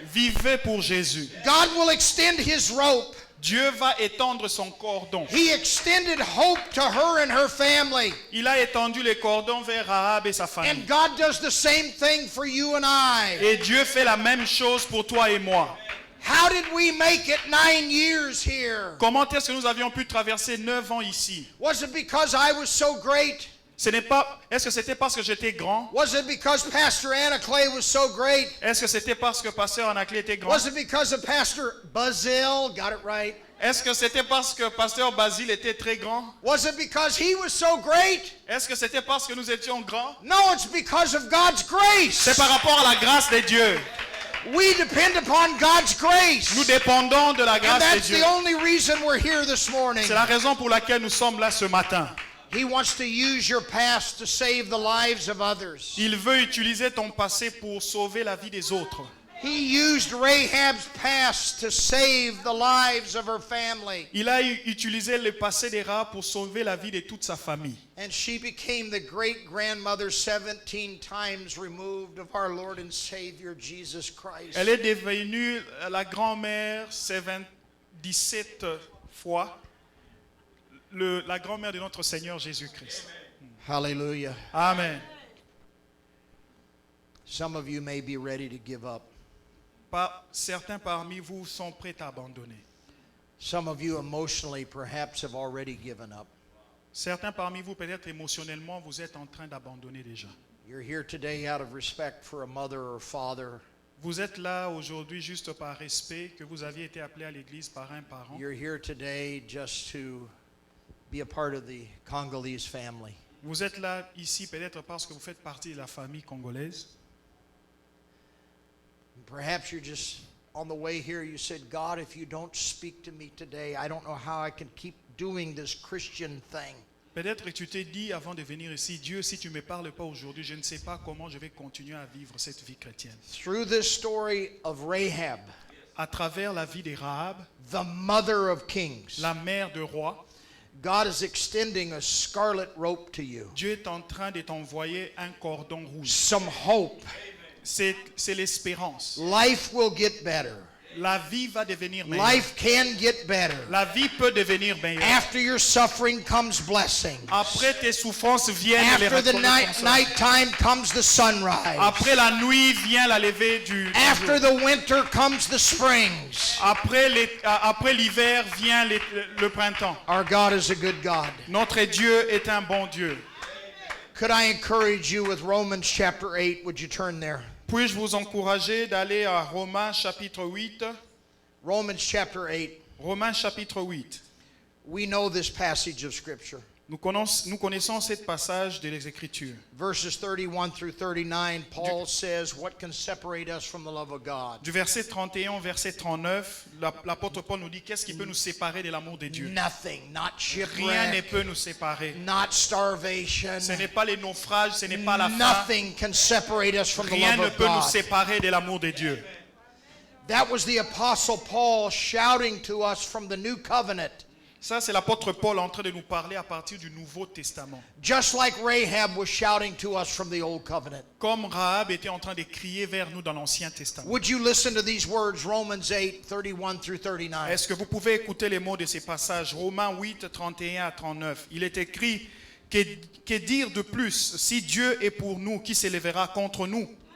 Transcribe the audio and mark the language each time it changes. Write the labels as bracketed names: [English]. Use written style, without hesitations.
[French] vivez pour Jésus. [English] God will extend his rope. [French] Dieu va étendre son cordon. [English] He extended hope to her and her family. [French] Il a étendu les cordons vers Rahab et sa famille. [English] And God does the same thing for you and I. [French] Et Dieu fait la même chose pour toi et moi. [English] How did we make it 9 years here? [French] Comment est-ce que nous avions pu traverser 9 ans ici? [English] Was it because I was so great? [French] Est-ce que c'était parce que j'étais grand? [English] Was it because Pastor Anna Clay was so great? [French] Est-ce que c'était parce que Pasteur Anaclé était grand? [English] Was it because of Pastor Bazil? Got it right. [French] Est-ce que c'était parce que Pasteur Basile était très grand? [English] Was it because he was so great? [French] Est-ce que c'était parce que nous étions grands? [English] No, it's because of God's grace. [French] C'est par rapport à la grâce de Dieu. [English] We depend upon God's grace. [French] Nous dépendons de la [English] And [French] grâce de [English] that's [French] Dieu. [English] the only reason we're here this morning. [French] C'est la raison pour laquelle nous sommes là ce matin. [English] He wants to use your past to save the lives of others. [French] Il veut utiliser ton passé pour sauver la vie des autres. [English] He used Rahab's past to save the lives of her family. [French] Il a utilisé le passé de Rahab pour sauver la vie de toute sa famille. [English] And she became the great-grandmother 17 times removed of our Lord and Savior Jesus Christ. [French] Elle est devenue la grand-mère 17 fois la grand-mère de notre Seigneur Jésus-Christ. [English] Hallelujah. Amen. Some of you may be ready to give up. [French] Certains parmi vous sont prêts à abandonner. [English] Some of you emotionally perhaps have already given up. [French] Certains parmi vous, peut-être émotionnellement, vous êtes en train d'abandonner déjà. [English] You're here today out of respect for a mother or father. [French] Vous êtes là aujourd'hui juste par respect que vous aviez été appelé à l'église par un parent. [English] You're here today just to be a part of the Congolese family. [French] Vous êtes là ici peut-être parce que vous faites partie de la famille congolaise. [English] Perhaps you're just on the way here, you said, God, if you don't speak to me today, I don't know how I can keep doing this Christian thing. [French] Peut-être que tu t'es dit avant de venir ici, Dieu, si tu ne me parles pas aujourd'hui, je ne sais pas comment je vais continuer à vivre cette vie chrétienne. [English] Through this story of Rahab, [French] À travers la vie de Rahab, [English] the mother of kings, [French] la mère de roi, [English] God is extending a scarlet rope to you. [French] Dieu est en train de t'envoyer un cordon rouge. [English] Some hope. [French] C'est l'espérance. [English] Life will get better. [French] La vie va devenir meilleure. [English] Life can get better. [French] La vie peut devenir meilleure. [English] After your suffering comes blessing. [French] Après tes souffrances viennent les [English] After the [French] reconnaissances. [English] nighttime comes the sunrise. [French] Après la nuit vient la levée du [English] After [French] jour. [English] the winter comes the springs. [French] Après l'hiver vient le printemps. [English] Our God is a good God. [French] Notre Dieu est un bon Dieu. [English] Could I encourage you with Romans chapter 8? Would you turn there? [French] Puis-je vous encourager d'aller à Romains chapitre 8? [English] Romans chapter 8. [French] Romains chapitre 8. [English] We know this passage of Scripture. [French] Nous connaissons ce passage de les Écritures. [English] Verses 31 through 39, Paul says, what can separate us from the love of God? [French] Du verset 31 au verset 39, l'apôtre Paul nous dit qu'est-ce qui peut nous séparer de l'amour de Dieu? [English] Nothing, not [French] Rien ne [English] shipwreck, [French] peut nous séparer. [English] not starvation. [French] Ce n'est pas les naufrages, ce n'est pas la faim. [English] Nothing can separate us from the [French] Rien [English] love [French] ne [English] of [French] peut nous [English] God. [French] séparer de l'amour de Dieu. [English] That was the Apostle Paul shouting to us from the New Covenant. [French] Ça, c'est l'apôtre Paul en train de nous parler à partir du Nouveau Testament. [English] Just like Rahab was shouting to us from the Old Covenant. [French] Comme Rahab était en train de crier vers nous dans l'Ancien Testament. [English] Would you listen to these words, Romans 8, 31 through 39? [French] Est-ce que vous pouvez écouter les mots de ces passages? Romains 8, 31 à 39. Il est écrit, que dire de plus? Si Dieu est pour nous, qui s'élèvera contre nous?